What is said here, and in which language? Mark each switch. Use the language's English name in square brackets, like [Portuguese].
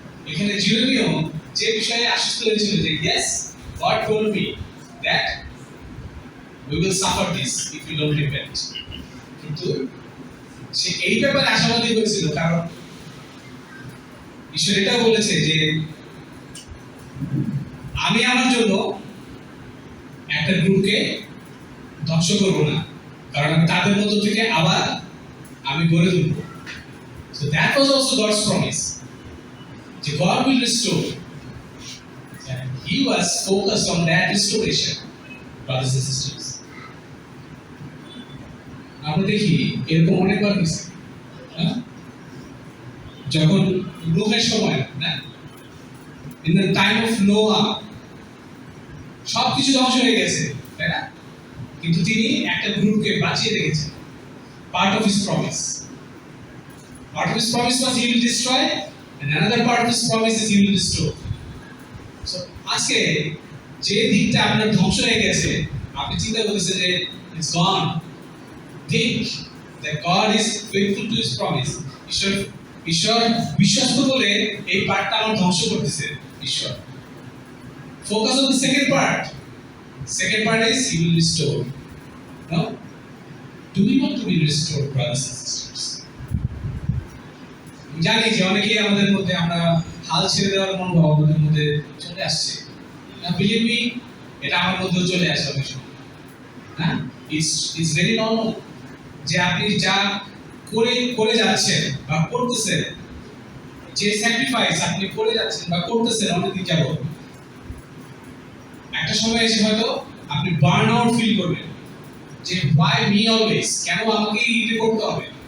[Bangla] এখানে জিরোমিও যে বিষয়ে আশ্বস্ত হয়েছিল যে [English] yes, God told me that we will suffer this if we don't repent, [Bangla] কিন্তু সে এই ব্যাপারে আশাবাদী হয়েছিল কারণ ঈশ্বর এটা বলেছে যে আমি আমার জন্য একটা গ্রুপকে ধ্বংস করবো না, কারণ আমি তাদের মধ্য থেকে আবার আমি গড়ে তুলবো। [English] So that was also God's promise. God will restore. And he was focused on that restoration, brothers and sisters. [Bangla] আমরা দেখি এরকম অনেকবার হয়েছে, হ্যাঁ? যখন নোহের সময় না, [English] in the time of Noah [Bangla] সবকিছু ধ্বংস হয়ে গেছে, তাই না? কিন্তু তিনি একটা গ্রুপকে বাঁচিয়ে রেখেছেন। [English] Part of his promise, part of his promise was he will destroy, and another part of his promise is he will restore. [Bangla] So আজকে যে দিকটা আপনার ধ্বংস হয়ে গেছে, আপনি চিন্তা করতেছেন যে [English] it's gone, think that God is faithful to his promise. [Bangla] ঈশ্বর বিশ্বস্ত বলে এই পার্টটা আমার ধ্বংস করতেছে ঈশ্বর। [English] Focus on the second part. Second part is he will restore. No? Do we want to be restored, brothers and sisters? [Bangla] জানি যে অনেকেই আমাদের মধ্যে আমরা হাল ছেড়ে দেওয়ার মনোভাব আমাদের মধ্যে চলে আসছে। না, [English] believe me, [Bangla] এটা আমার মধ্যেও চলে আসে অনেক সময়। হ্যাঁ, [English] it's very normal [Bangla] যে আপনি যা করে যাচ্ছেন বা করতেছেন, যে স্যাক্রিফাইস আপনি করে যাচ্ছেন বা করতেছেন অনেকদিন যাবত, একটা সময় এসে হয়তো আপনি বার্ন আউট ফিল করবেন যে [English] why me always, [Bangla] কেন আমাকেই এটা করতে হবে।